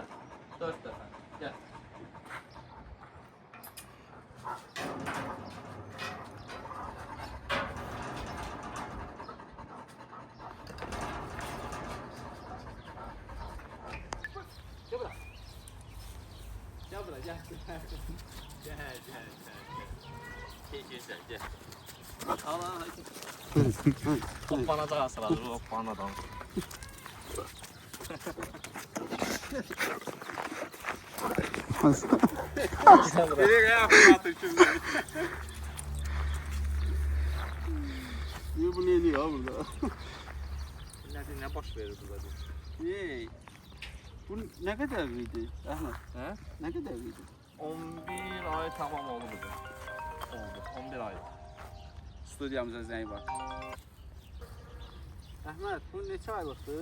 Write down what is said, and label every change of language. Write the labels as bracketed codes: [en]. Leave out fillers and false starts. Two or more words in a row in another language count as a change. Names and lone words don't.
[az] 4 dəfə. Gəl. Gel bura. Gel bura, gel. Gel. Gel. Al. Hoppanacaq asıladır, hoppanadan. [tr] Nereye yapıyor şimdi? Niye bu ne diyor burada? Ne baş verir burada? [az] Yey. Bu nə qədər idi, Əhməd? Hə? Nə qədər idi? 11 ay tamam oldu bu. Oldu. 11 ay. Studiyamıza zəng var. Əhməd, bu neçə aylıqdır?